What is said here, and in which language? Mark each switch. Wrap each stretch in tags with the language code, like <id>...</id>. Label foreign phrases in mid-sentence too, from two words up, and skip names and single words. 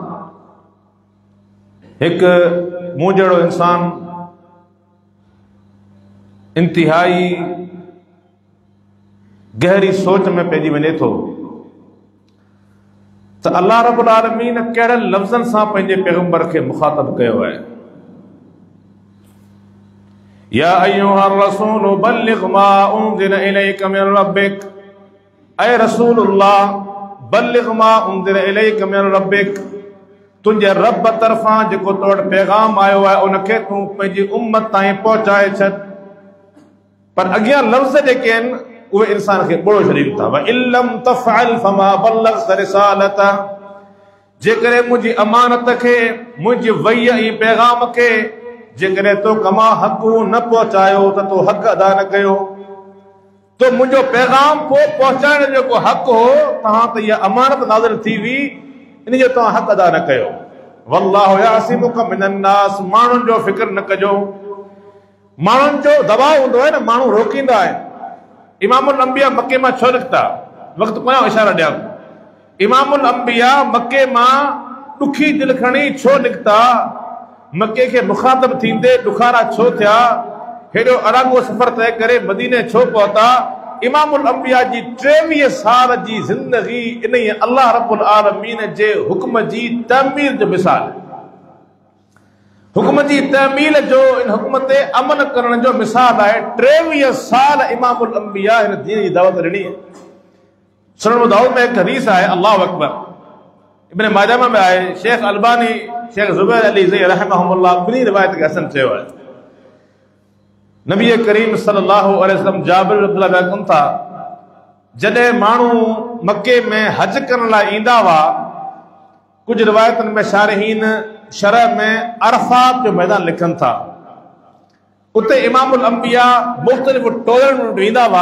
<sd>हिकु मूं जहिड़ो इंसान इंतिहाई गहरी सोच में पइजी वञे थो त अल्लाह</sd> <ar>رب العالمين</ar> <sd>कहिड़नि लफ़्ज़नि सां पंहिंजे पैगंबर खे मुखातब कयो आहे।</sd> <ar>يا أيها الرسول بلغ ما أنزل إليك من ربك، يا رسول الله بلغ ما أنزل إليك من ربك,</ar> <sd>तुंहिंजे रब तरफ़ां जेको तो वटि पैगाम आयो आहे उनखे तूं पंहिंजी उम्मत ताईं पहुचाए छॾ। पर अॻियां लफ़्ज़ जेके आहिनि उहे इंसान खे ॿोड़ो छॾीनि था।</sd> <ar>و إن لم تفعل فما بلغت رسالة,</ar> <sd>जेकॾहिं मुंहिंजी अमानत खे, मुंहिंजी वही ऐं पैगाम खे जेकॾहिं तो कमा हक़ न पहुचायो त तो हक़ अदा न कयो। तो मुंहिंजो पैगाम को पहुचाइण जो जेको हक़ हो तव्हां त इहा अमानत नाज़िल थी हुई, इन जो तव्हां हक़ अदा न कयो।</sd> <ar>والله يعصمك من الناس,</ar> <sd>माण्हुनि जो फिक्र न कजो। माण्हुनि जो दबाव हूंदो आहे न, माण्हू रोकींदा आहिनि।</sd> <ar>إمام الأنبياء</ar> <sd>मके मां छो निकिता? वक़्तु पोयां इशारा ॾियां।</sd> <ar>إمام الأنبياء</ar> <sd>मके मां ॾुखी दिलि खणी छो निकिता? मके खे मुखातब थींदे ॾुखारा छो थिया? हेॾो अरागो सफ़र तय करे मदीने छो पहुता?</sd> <ar>إمام الأنبياء</ar> <sd>जी 23 साल जी ज़िंदगी इन अल्लाह</sd> <ar>رب العالمين</ar> <sd>जे हुक्म जी तमीर जो मिसाल, हुक्म जी तमील जो, इन हुक्म ते अमल करण जो मिसाल आहे। 23 साल</sd> <ar>إمام الأنبياء</ar> <sd>हिन दीन जी दावत ॾिनी। सुनन दाऊद में हिकु हदीस आहे,</sd> <ar>الله أكبر,</ar> <sd>इब्न माजा में आहे। शेख अलबानी, शेख ज़ुबैर अली ज़ई रहमहुल्लाह ॿिनी रिवायत खे हसन चयो आहे। नबी करीम</sd> <ar>صلى الله عليه وسلم</ar> <sd>जाबिर</sd> <ar>رضي الله عنه</ar> <sd>कनि था, जॾहिं माण्हू मके में हज करण लाइ ईंदा हुआ, कुझु रिवायतुनि में शारहीन शरह में अरफात जो मैदान लिखनि था, उते इमामुल अंबिया मुख़्तलिफ़ टोलनि में वेंदा हुआ।</sd>